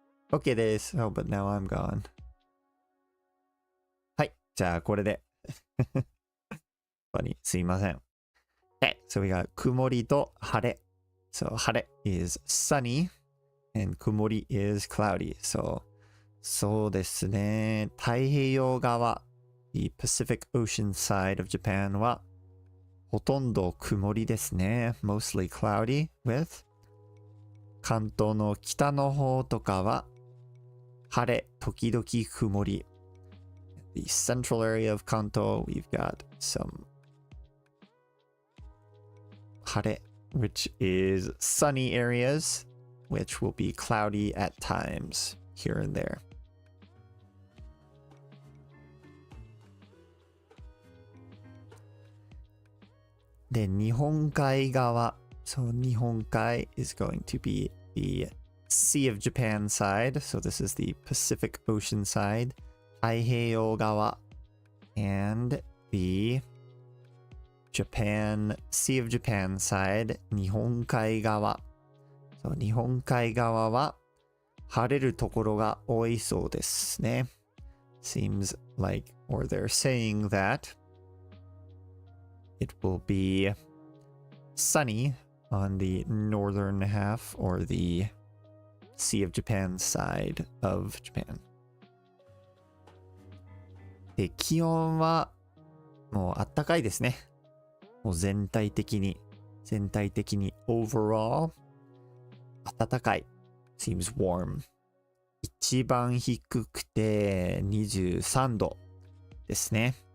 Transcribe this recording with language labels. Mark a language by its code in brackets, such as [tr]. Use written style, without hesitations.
[en] Okay [ja] です。 [en] Oh, but now I'm gone. [ja] はい。じゃあ、これで。すいません。 [en] Okay, so we got [ja] 曇りと晴れ。 [en] So 晴れ is sunny and 曇り is cloudy. So そうですね。 [ja] 太平洋側 [en] the Pacific Ocean side of Japan [ja] はほとんど曇りですね。 [en] Mostly cloudy with [ja] 関東の北の方とかは晴れ、時々曇り。 [en] The central area of Kanto, we've got some 晴れ which is sunny areas, which will be cloudy at times here and there. [ja] で、日本海側 [en] So 日本海 is going to be the Sea of Japan side. So this is the Pacific Ocean side. 太平洋側 and the Japan, Sea of Japan side. [ja] 日本海側 So 日本海側は晴れるところが多いそうですね。 [en] Seems like, or they're saying that it will be sunny on the northern half or the Sea of Japan side of Japan. [ja] で、気温はもう暖かいですね。もう全体的に [en] overall [ja] 暖かい。 [en] Seems warm. [ja] 一番低くて23度ですね。